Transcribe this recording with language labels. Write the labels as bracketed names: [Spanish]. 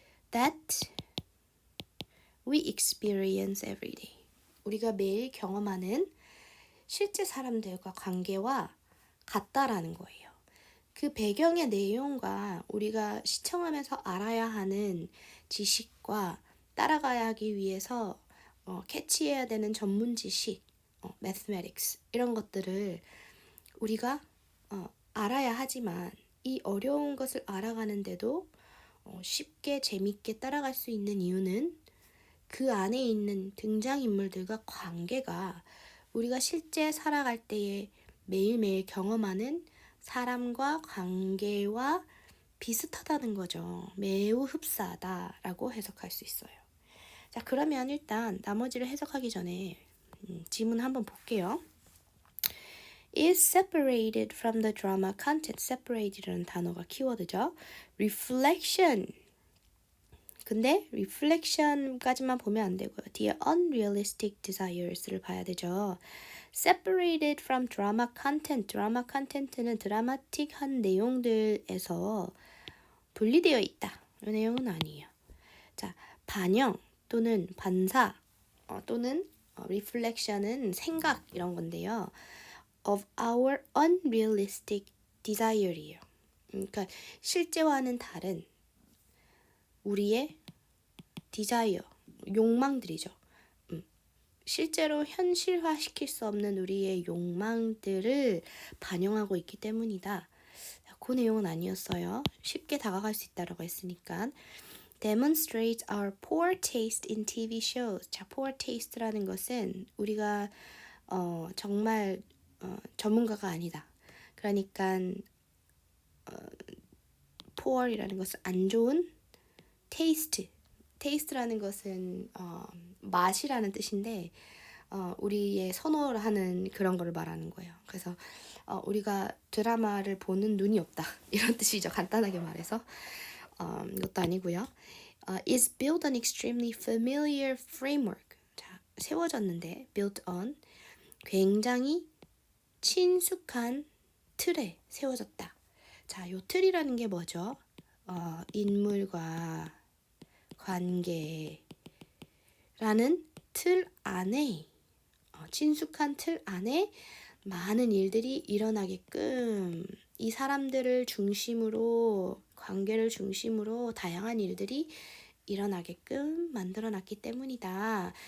[English] That we experience every day. [Korean] 우리가 매일 경험하는 실제 사람들과 관계와 같다라는 거예요. 그 배경의 내용과 우리가 시청하면서 알아야 하는 지식과 따라가야 하기 위해서 캐치해야 되는 전문 지식, mathematics 이런 것들을 우리가 알아야 하지만 이 어려운 것을 알아가는데도 쉽게 재밌게 따라갈 수 있는 이유는 그 안에 있는 등장인물들과 관계가 우리가 실제 살아갈 때에 매일매일 경험하는 사람과 관계와 비슷하다는 거죠. 매우 흡사하다라고 해석할 수 있어요. 자, 그러면 일단 나머지를 해석하기 전에 지문 한번 볼게요. [English] is separated from the drama content. [Korean] separated라는 단어가 키워드죠. [English] reflection. [Korean] 근데 reflection까지만 보면 안 되고요. [English] the unrealistic desires [Korean] 를 봐야 되죠. [English] separated from drama content. [Korean] 드라마 컨텐츠는 드라마틱한 내용들에서 분리되어 있다. 이 내용은 아니에요. 자, 반영 또는 반사 또는 reflection은 생각 이런 건데요. [English] of our unrealistic desire이에요. [Korean] 그러니까 실제와는 다른 우리의 desire, 욕망들이죠. 실제로 현실화시킬 수 없는 우리의 욕망들을 반영하고 있기 때문이다. 그 내용은 아니었어요. 쉽게 다가갈 수 있다라고 했으니까. [English] demonstrates our poor taste in TV shows. [Korean] 자, poor taste라는 것은 우리가 정말 전문가가 아니다. 그러니까 poor이라는 것은 안 좋은 taste라는 것은 맛이라는 뜻인데 우리의 선호를 하는 그런 거를 말하는 거예요. 그래서 우리가 드라마를 보는 눈이 없다 이런 뜻이죠. 간단하게 말해서 이것도 아니고요. [English] is built on extremely familiar framework. [Korean] 자, 세워졌는데 built on 굉장히 친숙한 틀에 세워졌다. 자, 요 틀이라는 게 뭐죠? 인물과 관계라는 틀 안에 친숙한 틀 안에 많은 일들이 일어나게끔 이 사람들을 중심으로 관계를 중심으로 다양한 일들이 일어나게끔 만들어놨기 때문이다.